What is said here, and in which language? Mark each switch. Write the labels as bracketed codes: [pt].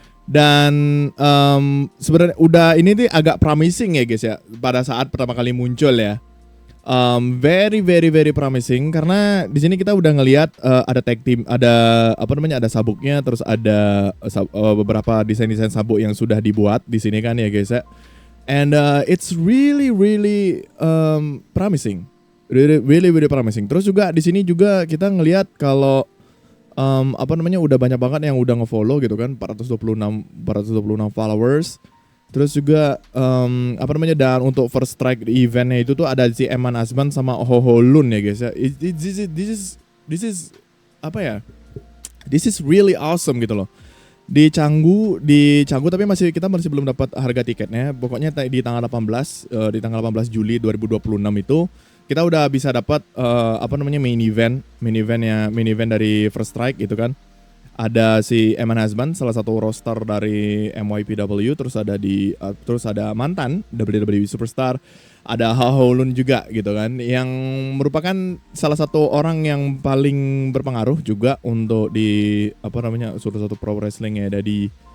[id] Dan sebenarnya udah ini tuh agak promising ya guys ya pada saat pertama kali muncul ya. [en] Very very very promising [id] karena di sini kita udah ngelihat ada tag team, ada ada sabuknya, terus ada beberapa desain-desain sabuk yang sudah dibuat di sini kan ya guys ya. [en] And it's really really promising. Really promising. [id] Terus juga di sini juga kita ngelihat kalau udah banyak banget yang udah nge-follow gitu kan, 426 followers. Terus juga dan untuk first strike di eventnya itu tuh ada si Eman Asman sama Hoholun ya guys ya. [en] This is [id] apa ya? [en] This is really awesome [id] gitu loh. Di Canggu tapi kita masih belum dapat harga tiketnya. Pokoknya di tanggal 18 Juli 2026 itu kita udah bisa dapat main event dari First Strike gitu kan. Ada si Eman Hasban, salah satu roster dari MYPW, terus ada mantan WWE Superstar, ada Haholun juga gitu kan, yang merupakan salah satu orang yang paling berpengaruh juga untuk di salah satu pro wrestling yang ada di